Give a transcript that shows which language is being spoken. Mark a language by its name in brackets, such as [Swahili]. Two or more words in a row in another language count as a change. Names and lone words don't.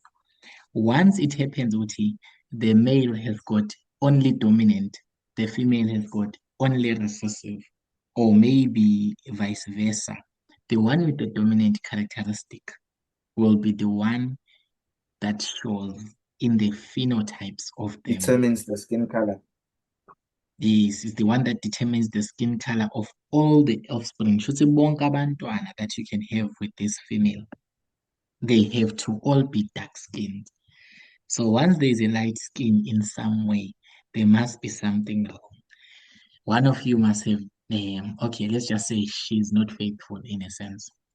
[English] Once it happens, Uti, the male has got only dominant, the female has got only recessive, or maybe vice versa. The one with the dominant characteristic will be the one that shows in the phenotypes of them. Determines the skin color. This is the one that determines the skin color of all the offspring. [North Ndebele] Shouthi bonke abantwana [English] that you can have with this female, they have to all be dark skinned. So once there's a light skin in some way, there must be something wrong. One of you must have, okay, let's just say she's not faithful in a sense.